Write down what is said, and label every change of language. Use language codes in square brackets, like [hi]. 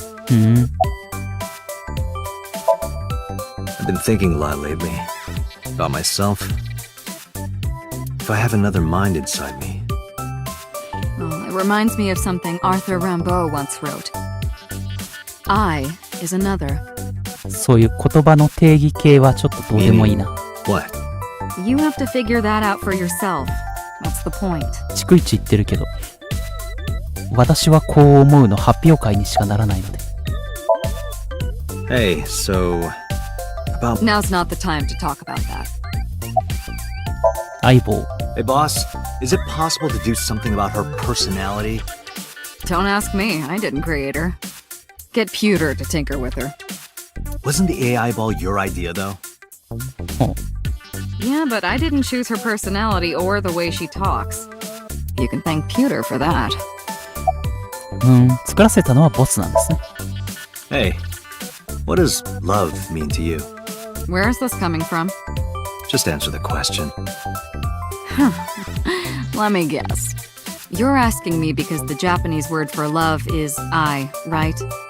[en] I've been thinking a lot lately about myself. If I have another mind inside me. Oh, it reminds me of something Arthur Rimbaud once wrote. I is another. [ja] そういう言葉の定義系はちょっとどうでもいいな。 [en] What? You have to figure that out for yourself. That's the point. [ja] 逐一言ってるけど、私はこう思うの発表会にしかならないので。 [en] Hey, so about Now's not the time to talk about that. [ja] 相棒。 [en] Hey boss, is it possible to do something about her personality? Don't ask me. I didn't create her. Get Pewter to tinker with her. Wasn't the AI ball your idea though? Yeah, but I didn't choose her personality or the way she talks. You can thank Pewter for that. [ja] 作らせたのはボスなんですね。 [en] Hey, what does love mean to you? Where is this coming from? Just answer the question. Let me guess. You're asking me because the Japanese word for love is I, right?